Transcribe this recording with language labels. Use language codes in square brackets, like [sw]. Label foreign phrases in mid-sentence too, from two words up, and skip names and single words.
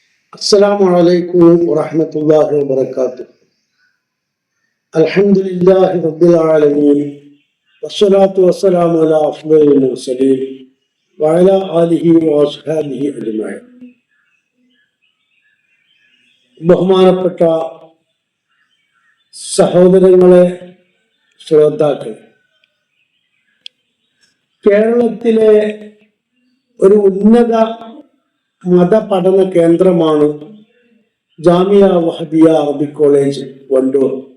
[ar] السلام عليكم ورحمة الله وبركاته. الحمد لله رب العالمين والصلاة والسلام على أفضل المرسلين وعلى آله وأصحابه أجمعين. [ml] ബഹുമാനപ്പെട്ട സഹോദരങ്ങളെ, ശ്രോതാക്കളെ, കേരളത്തിലെ ഒരു ഉന്നത മതപഠന കേന്ദ്രമാണ് ജാമിയ വഹദിയ അറബിക് കോളേജ് വണ്ടൂർ.